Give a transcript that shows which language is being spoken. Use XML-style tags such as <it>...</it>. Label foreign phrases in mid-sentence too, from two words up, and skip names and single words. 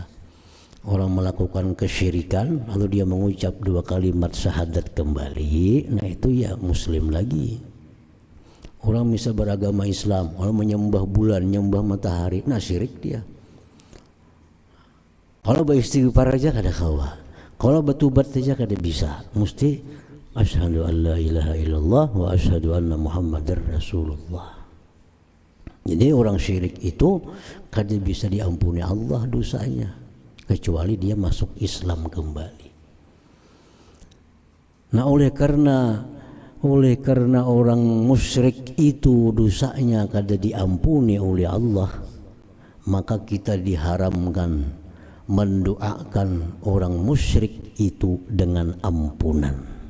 <bjn>Orang melakukan kesyirikan lalu dia mengucap 2 kalimat syahadat kembali, nah itu ya muslim lagi. Orang bisa beragama Islam, orang menyembah bulan, menyembah matahari, nah syirik dia. Kalau beristighfar aja kada kawa, kalau bertobat aja kada bisa, mesti</bjn> <ar>أشهد أن لا إله إلا الله وأشهد أن محمدا رسول الله.</ar> <bjn>Jadi orang syirik itu kada bisa diampuni Allah dosanya, kecuali dia masuk Islam kembali. Nah oleh karena orang musyrik itu dosanya kada diampuni oleh Allah, maka kita diharamkan mendoakan orang musyrik itu dengan ampunan.</bjn>